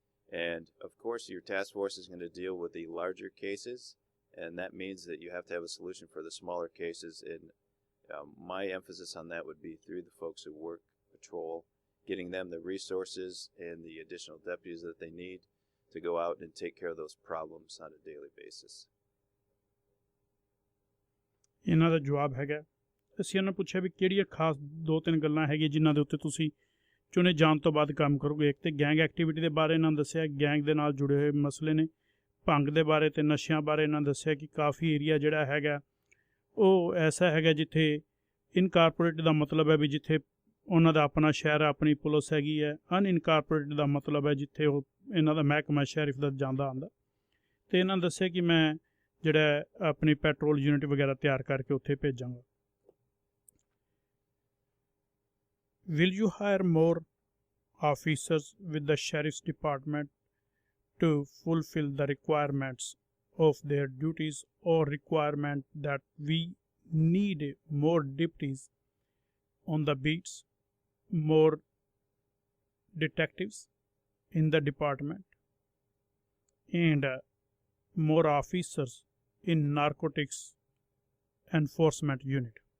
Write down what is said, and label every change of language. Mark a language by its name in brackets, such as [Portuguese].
[English] And, of course, your task force is going to deal with the larger cases, and that means that you have to have a solution for the smaller cases. And my emphasis on that would be through the folks who work patrol, getting them the resources and the additional deputies that they need to go out and take care of those problems on a daily basis. [Punjabi] ਇਹਨਾਂ ਦਾ ਜਵਾਬ ਹੈਗਾ ਅਸੀਂ ਇਹਨਾਂ ਪੁੱਛਿਆ ਵੀ ਕਿਹੜੀਆਂ ਖਾਸ 2-3 ਗੱਲਾਂ ਹੈਗੀਆਂ ਜਿਨ੍ਹਾਂ ਦੇ ਉੱਤੇ ਤੁਸੀਂ ਚੁਣੇ ਜਾਣ ਤੋਂ ਬਾਅਦ ਕੰਮ ਕਰੋਗੇ। ਇੱਕ ਤਾਂ ਗੈਂਗ ਐਕਟੀਵਿਟੀ ਦੇ ਬਾਰੇ ਇਹਨਾਂ ਨੇ ਦੱਸਿਆ ਗੈਂਗ ਦੇ ਨਾਲ ਜੁੜੇ ਹੋਏ ਮਸਲੇ ਨੇ, ਭੰਗ ਦੇ ਬਾਰੇ ਅਤੇ ਨਸ਼ਿਆਂ ਬਾਰੇ ਇਹਨਾਂ ਨੇ ਦੱਸਿਆ ਕਿ ਕਾਫੀ ਏਰੀਆ ਜਿਹੜਾ ਹੈਗਾ ਉਹ ਐਸਾ ਹੈਗਾ ਜਿੱਥੇ ਇਨਕਾਰਪੋਰੇਟ ਦਾ ਮਤਲਬ ਹੈ ਵੀ ਜਿੱਥੇ ਉਹਨਾਂ ਦਾ ਆਪਣਾ ਸ਼ਹਿਰ ਆਪਣੀ ਪੁਲਿਸ ਹੈਗੀ ਹੈ। ਅਨਇਨਕਾਰਪੋਰੇਟ ਦਾ ਮਤਲਬ ਹੈ ਜਿੱਥੇ ਉਹ ਇਹਨਾਂ ਦਾ ਮਹਿਕਮਾ ਸ਼ੈਰਿਫ ਦਾ ਜਾਂਦਾ ਆਉਂਦਾ। ਅਤੇ ਇਹਨਾਂ ਨੇ ਦੱਸਿਆ ਕਿ ਮੈਂ ਜਿਹੜਾ ਆਪਣੀ ਪੈਟਰੋਲ ਯੂਨਿਟ ਵਗੈਰਾ ਤਿਆਰ ਕਰਕੇ ਉੱਥੇ ਭੇਜਾਂਗਾ। [English] Will you hire more officers with the sheriff's department to fulfill the requirements of their duties, or requirement that we need more deputies on the beats, more detectives in the department, and more officers in narcotics enforcement unit?